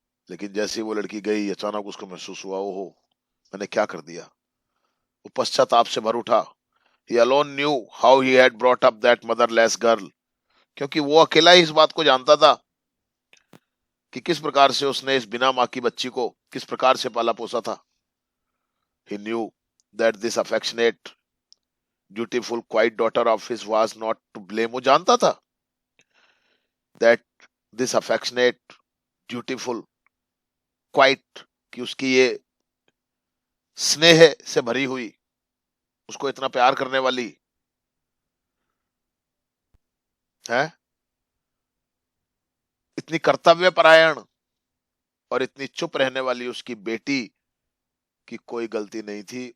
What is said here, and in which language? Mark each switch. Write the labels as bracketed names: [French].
[Hindi] लेकिन जैसे ही वो लड़की गई, अचानक उसको महसूस हुआ, ओहो मैंने क्या कर दिया। वो पश्चाताप से भर उठा। [English] He alone knew how he had brought up that motherless girl, [Hindi] क्योंकि वो अकेला ही इस बात को जानता था कि किस प्रकार से उसने इस बिना माँ की बच्ची को किस प्रकार से पाला पोसा था। [English] He knew that this affectionate, dutiful, quiet daughter of his was not to blame. [Hindi] वो जानता था [English] that this affectionate, dutiful, quiet, [Hindi] कि उसकी ये स्नेह से भरी हुई, उसको इतना प्यार करने वाली है, इतनी कर्तव्य परायण और इतनी चुप रहने वाली उसकी बेटी की कोई गलती नहीं थी।